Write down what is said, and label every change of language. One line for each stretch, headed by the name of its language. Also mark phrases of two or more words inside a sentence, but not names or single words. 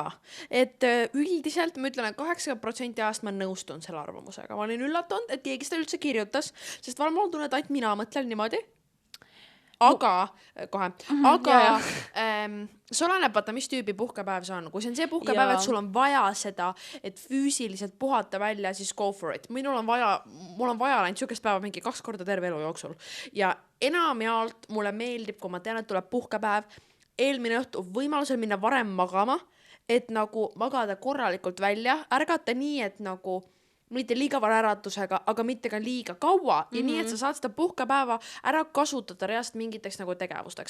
Estonian: Et üldiselt ma ütlen, et 80% ajast ma nõustun selle arvamusega. Ma olin üllatunud, et keegi seda üldse kirjutas, sest ma tunnen, et ainult mina mõtlen niimoodi. Aga see oleneb, vaata, mis tüübi puhkepäev see on. Kui see on see puhkepäev, et sul on vaja seda, et füüsiliselt puhata välja, siis
English: go for it.
Estonian: Mul on vaja ainult sükest päeva mingi 2 korda terve elu jooksul. Ja enamjaolt mulle meeldib, kui ma tean, et tuleb puhkepäev, eelmine õhtu võimalusel minna varem magama, et nagu magada korralikult välja, ärgata nii, et nagu mitte liiga vara äratusega, aga mitte ka liiga kaua ja nii, et sa saad seda puhkepäeva ära kasutada reast mingiteks nagu tegevusteks.